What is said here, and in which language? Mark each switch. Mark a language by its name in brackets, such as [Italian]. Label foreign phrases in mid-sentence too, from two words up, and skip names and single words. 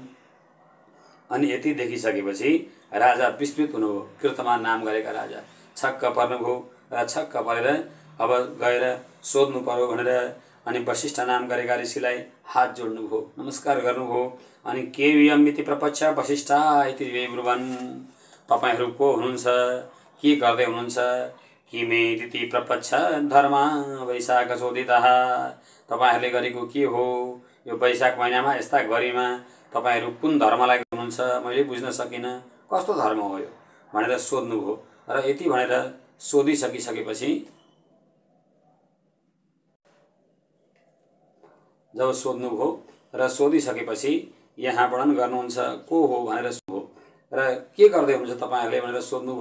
[Nepali] अनि यति देखिसकेपछि राजा विस्मित हुनुभयो। कीर्तिमान नाम गरेका राजा छक्क पर्नुभयो र छक्क परेर अब गएर सोध्नु पर्यो भनेर अनि वशिष्ठ नाम गरेका ऋषिलाई हात जोड्नुभयो, नमस्कार गर्नुभयो। [Sanskrit] अनि के यम इति प्रपच्छ वशिष्ठ इति ब्रुवन्। [Nepali] तपाईहरू को हुनुहुन्छ, के गर्दै हुनुहुन्छ? [Sanskrit] किमे इति प्रपच्छ धर्म वैशाख चोदितः। [Nepali] तपाईहरूले गरेको के हो यो वैशाख महिनामा यस्ता गरिमा? तपाईहरू कुन धर्मलाई गर्नुहुन्छ? मैले बुझ्न सकिनँ, कस्तो धर्म हो यो भनेर सोध्नुभयो। र यति भनेर सोधिसकिसकेपछि जब सोध्नुभयो र सोधिसकेपछि यहाँ वर्णन गर्नुहुन्छ को हो भनेर सोध्नुभयो र के गर्दै हुनुहुन्छ तपाईहरूले भनेर सोध्नुभयो।